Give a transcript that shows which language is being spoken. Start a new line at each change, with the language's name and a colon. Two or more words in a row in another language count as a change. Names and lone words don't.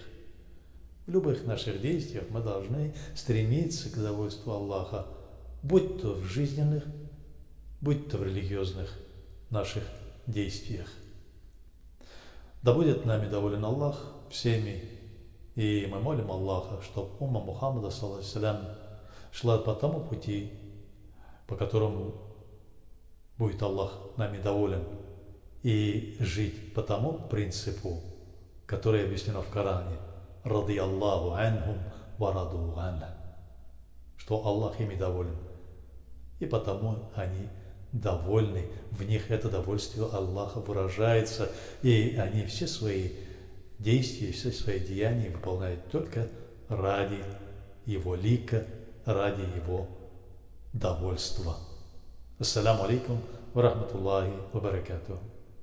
Russian: В любых наших действиях мы должны стремиться к довольству Аллаха, будь то в жизненных, будь то в религиозных наших действиях. Да будет нами доволен Аллах всеми, и мы молим Аллаха, чтобы умма Мухаммада,
Arabic: صلى الله عليه وسلم,
Russian: шла по тому пути, по которому будет Аллах нами доволен, и жить по тому принципу, который объяснено в Коране:
Arabic: «رضي الله عنهم ورضوا عنه»,
Russian: что Аллах ими доволен, и потому они довольны, в них это довольствие Аллаха выражается, и они все свои действия, все свои деяния выполняют только ради Его лика, ради Его довольства.
Arabic: السلام عليكم ورحمة الله وبركاته.